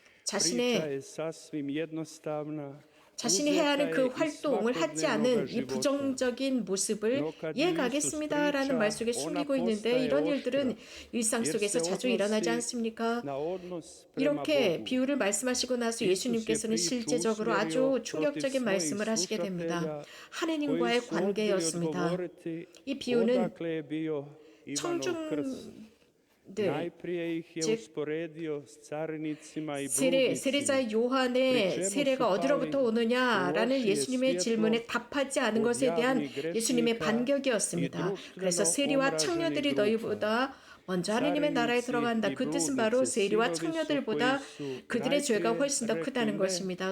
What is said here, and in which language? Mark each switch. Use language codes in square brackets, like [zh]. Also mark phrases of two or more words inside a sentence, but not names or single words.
[ko] 자신이 해야 하는 그 활동을 하지 않은 이 부정적인 모습을 예 가겠습니다 라는 말 속에 숨기고 있는데 이런 일들은 일상 속에서 자주 일어나지 않습니까? 이렇게 비유를 말씀하시고 나서 예수님께서는 실제적으로 아주 충격적인 말씀을 하시게 됩니다. 하느님과의 관계였습니다. 이 비유는 [hr] Najprije ih je [ko] 즉 [hr] usporedio s carinicima i [ko] 세례자 [hr] bludnicima. [ko] 요한의 세례가 어디로부터 오느냐라는 예수님의 질문에 답하지 않은 것에 대한 예수님의 반격이었습니다. 그래서 세리와 청녀들이 너희보다 먼저 하느님의 나라에 들어간다. 그 뜻은 바로 세리와 청녀들보다 그들의 죄가 훨씬 더 크다는 것입니다.